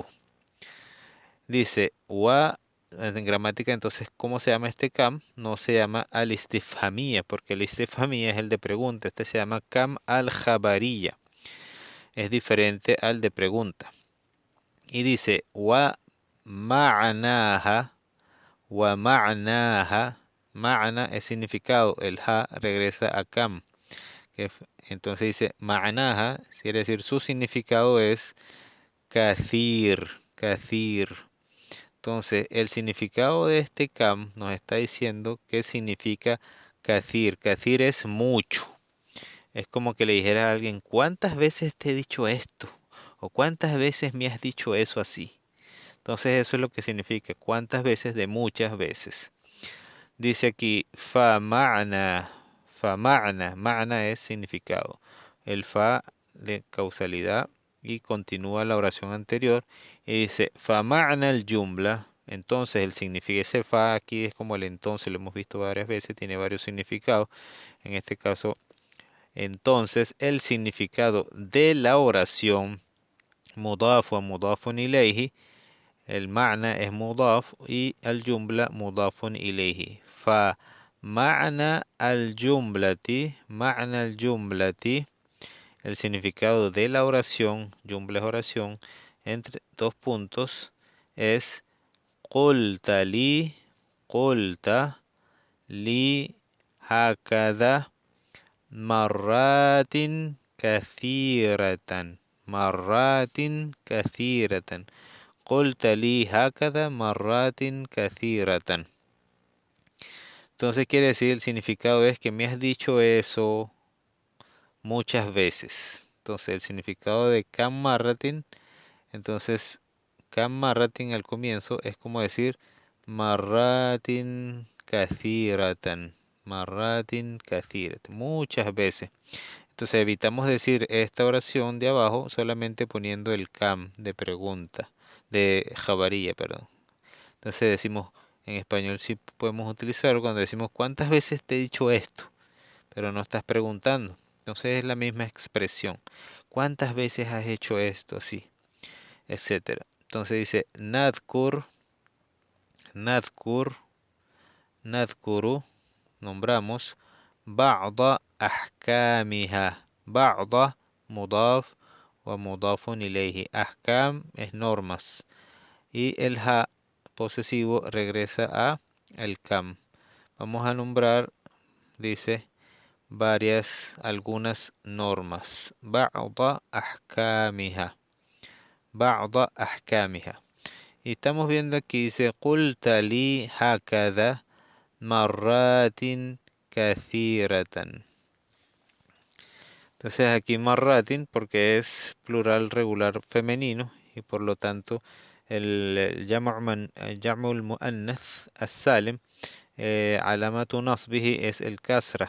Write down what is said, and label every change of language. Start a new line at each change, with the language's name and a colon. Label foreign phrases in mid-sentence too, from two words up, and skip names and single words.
Spanish: Dice, wa, en gramática, entonces, ¿cómo se llama este kam? No se llama al-istifhamiyya, porque el istifhamiyya es el de pregunta. Este se llama
Arabic: كم الخبرية.
Spanish: Es diferente al de pregunta. Y dice,
Arabic: ومعناها، ومعناها,
Spanish: ma'na es significado, el ha regresa a kam. Entonces dice, ma'naha, quiere decir su significado es
Arabic: كثير، كثير.
Spanish: Entonces, el significado de este kam nos está diciendo qué significa kathir. Kathir es mucho. Es como que le dijera a alguien, ¿cuántas veces te he dicho esto? ¿O cuántas veces me has dicho eso así? Entonces eso es lo que significa, cuántas veces de muchas veces. Dice aquí,
Arabic: فمعنى، معنى
Spanish: es significado. El fa de causalidad y continúa la oración anterior y dice,
Arabic: فمعنى الجملة.
Spanish: Entonces el significado, ese fa aquí es como el entonces, lo hemos visto varias veces, tiene varios significados. En este caso, entonces el significado de la oración,
Arabic: مضاف ومضاف إليه,
Spanish: el ma'na es mudaf y
Arabic: الجملة مضاف إليه. فمعنى الجملة,
Spanish: el significado de la oración, jumla es oración, entre dos puntos, es
Arabic: قلت لي هكذا مرات كثيرة، مرات كثيرة. قلت لي هكذا مرات كثيرة.
Spanish: Entonces quiere decir el significado es que me has dicho eso muchas veces. Entonces el significado de
Arabic: كم مرات,
Spanish: entonces
Arabic: كم مرات
Spanish: al comienzo es como decir
Arabic: مرات كثيرة، مرات كثيرة,
Spanish: muchas veces. Entonces evitamos decir esta oración de abajo solamente poniendo el kam de pregunta, de jabaría, perdón. Entonces decimos, en español sí podemos utilizarlo cuando decimos, ¿cuántas veces te he dicho esto? Pero no estás preguntando. Entonces es la misma expresión. ¿Cuántas veces has hecho esto así? Etcétera. Entonces dice
Arabic: نذكر، نذكر، نذكر,
Spanish: nombramos
Arabic: بعض أحكامها. بعض مضاف ومضاف إليه.
Spanish: أحكام es normas. Y el ha posesivo regresa a el kam. Vamos a nombrar, dice, algunas normas.
Arabic: بعض أحكامها. بعض أحكامها.
Spanish: Y estamos viendo aquí, dice,
Arabic: قلت لي هكذا مرات كثيرة.
Spanish: Entonces aquí marratin porque es plural regular femenino y por lo tanto el
Arabic: جمع المؤنث السالم علامة نصبه
Spanish: es el kasra.